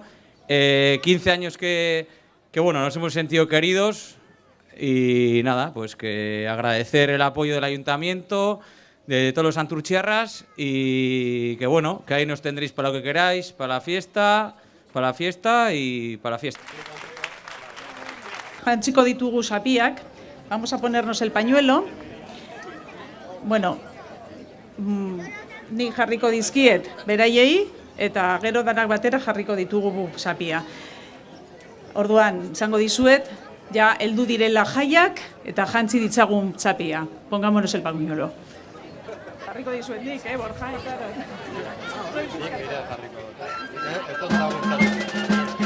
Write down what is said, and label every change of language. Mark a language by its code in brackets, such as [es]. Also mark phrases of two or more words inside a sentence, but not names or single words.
[es] 15 años que bueno, nos hemos sentido queridos y nada, pues que agradecer el apoyo del ayuntamiento, de todos los santurtziarras y que bueno, que ahí nos tendréis para lo que queráis, para la fiesta y para la fiesta. [eu] Jantziko ditugu sapiak, [es] vamos a ponernos el pañuelo. [eu] Bueno, ni jarriko dizkiet beraiei eta gero danak batera jarriko ditugu sapia. Orduan, izango dizuet, ja heldu direla jaiak eta jantzi ditzagun sapia. [es] Pongámonos el pañuelo. [eu] Jarriko dizuet nik, Borja, claro.